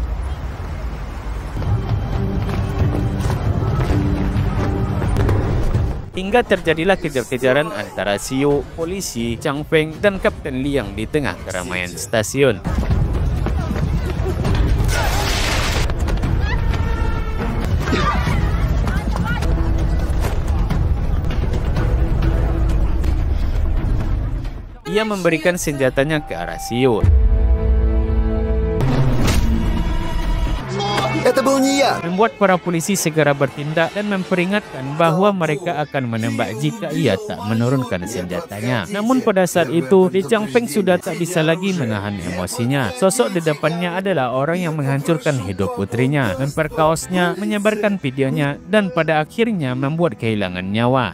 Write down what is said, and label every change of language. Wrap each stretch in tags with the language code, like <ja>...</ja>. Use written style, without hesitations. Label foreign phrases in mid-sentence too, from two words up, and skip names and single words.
<id>Hingga terjadilah kejar-kejaran antara Xiu, polisi, Chang Feng, dan Kapten Liang di tengah keramaian stasiun. Ia memberikan senjatanya ke arah Xiu.</id> <ru>Это был не я!</ru> <id>Membuat para polisi segera bertindak dan memperingatkan bahwa mereka akan menembak jika ia tak menurunkan senjatanya. Namun pada saat itu, Li Changfeng sudah tak bisa lagi menahan emosinya. Sosok di depannya adalah orang yang menghancurkan hidup putrinya, memperkaosnya, menyebarkan videonya, dan pada akhirnya membuat kehilangan nyawa.</id>